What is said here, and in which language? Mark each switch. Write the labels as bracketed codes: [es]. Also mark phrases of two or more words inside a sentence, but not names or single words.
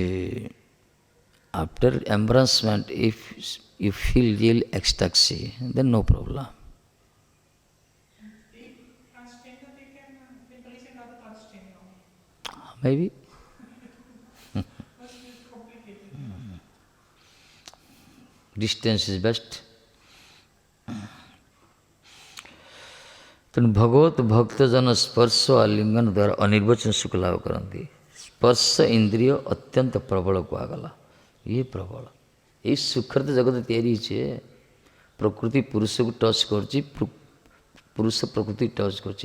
[en] after embarrassment, if you feel real ecstasy, then no problem. Maybe. Distance is best. [or] ତେଣୁ ଭଗବତ ଭକ୍ତଜନ ସ୍ପର୍ଶ ଆଲିଙ୍ଗନ ଦ୍ୱାରା ଅନିର୍ବାଚନ ସୁଖ ଲାଭ କରନ୍ତି। ସ୍ପର୍ଶ ଇନ୍ଦ୍ରିୟ ଅତ୍ୟନ୍ତ ପ୍ରବଳ କୁହାଗଲା। ଇଏ ପ୍ରବଳ, ଏଇ ସୁଖରେ ତ ଜଗତ ତିଆରି ହେଇଛି। ପ୍ରକୃତି ପୁରୁଷକୁ ଟଚ୍ କରୁଛି, ପୁରୁଷ ପ୍ରକୃତି ଟଚ୍ କରୁଛି।